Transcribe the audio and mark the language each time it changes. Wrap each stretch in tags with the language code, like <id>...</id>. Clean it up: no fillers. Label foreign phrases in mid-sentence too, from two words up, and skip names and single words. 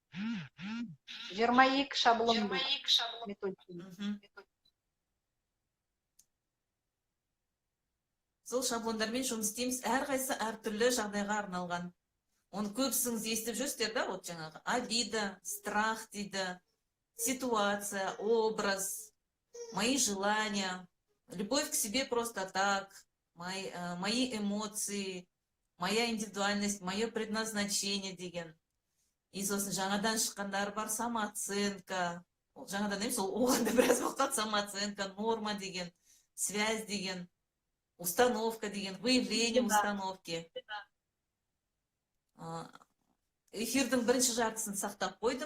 <kk>22 шаблон бұл методиканың. Сол шаблондармен жұмыс істейміз, әрқайсысы әртүрлі жағдайға арналған. Оны көпсіңіз естіп жүрсіздер да, вот жаңағы</kk> <ru>обида, страх</ru> <kk>дейді,</kk> <ru>ситуация, образ, мои желания, любовь к себе просто так, мои эмоции, моя индивидуальность, мое предназначение деген.</ru> <kk>И сосын жаңадан шыққандар бар, самооценка. Жаңадан емес, ол оғанда біраз уақыт самооценка, норма деген, связь деген, установка деген,</kk> <ru>выявление установки.</ru> <kk>Эфирдің бірінші жартысын сақтап қойдым.</kk>